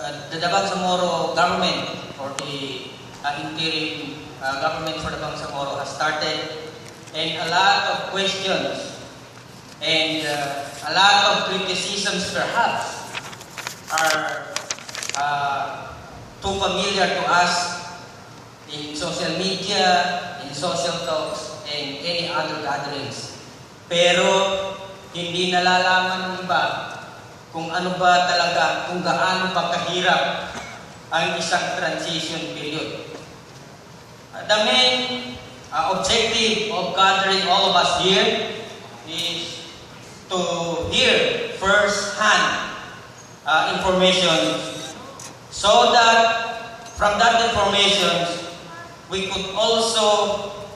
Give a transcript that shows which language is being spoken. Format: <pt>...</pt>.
<en>the Bamgsamoro government or the interim government for the Bangsamoro has started, and a lot of questions and a lot of criticisms perhaps are too familiar to us in social media, in social talks, and any other gatherings.</en> <tl>Pero hindi nalalaman ng iba kung ano ba talaga, kung gaano ba kahirap ang isang transition period.</tl> <en>The main objective of gathering all of us here is to hear first-hand information so that from that information we could also</en>